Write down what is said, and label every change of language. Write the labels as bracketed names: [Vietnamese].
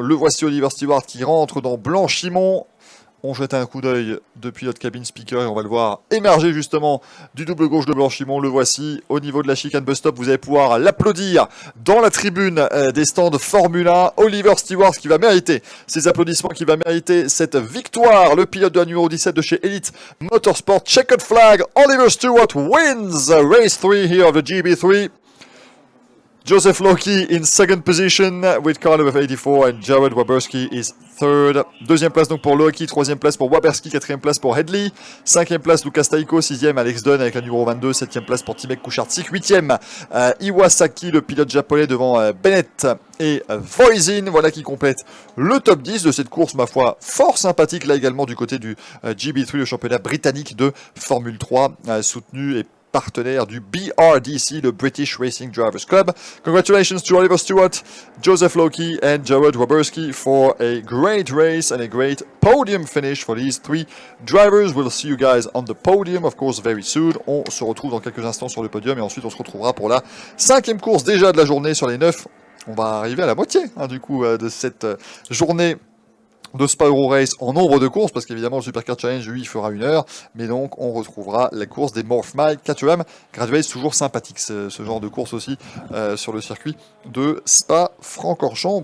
[French] Le voici Oliver Stewart qui rentre dans Blanchimont. On jette un coup d'œil depuis notre cabine speaker et on va le voir émerger justement du double gauche de Blanchimont. Le voici au niveau de la chicane bus stop. Vous allez pouvoir l'applaudir dans la tribune des stands Formule 1. Oliver Stewart qui va mériter ces applaudissements, qui va mériter cette victoire. Le pilote de la numéro 17 de chez Elite Motorsport. [English] Checkered flag. Oliver Stewart wins race 3 here of the GB3. Joseph Loki in second position with car number 84 and Jared Waberski is third. [French] Deuxième place donc pour Loki, troisième place pour Waberski, quatrième place pour Headley, cinquième place Lucas Taiko, sixième Alex Dunn avec la numéro 22, septième place pour Timek Kucharczyk, huitième Iwasaki, le pilote japonais devant Bennett et Voisin, voilà qui complète le top 10 de cette course, ma foi, fort sympathique là également du côté du GB3, le championnat britannique de Formule 3, soutenu et partenaire du BRDC, le British Racing Drivers Club. [English] Congratulations to Oliver Stewart, Joseph Loki and Jared Waberski for a great race and a great podium finish for these three drivers. We'll see you guys on the podium, of course, very soon. [French] On se retrouve dans quelques instants sur le podium et ensuite on se retrouvera pour la 5e course déjà de la journée sur les 9. On va arriver à la moitié du coup de cette journée de Spa Euro Race en nombre de courses, parce qu'évidemment le Supercar Challenge lui fera 1 heure, mais donc on retrouvera la course des Morph Mile KTM Graduates, toujours sympathique ce genre de course aussi sur le circuit de Spa-Francorchamps.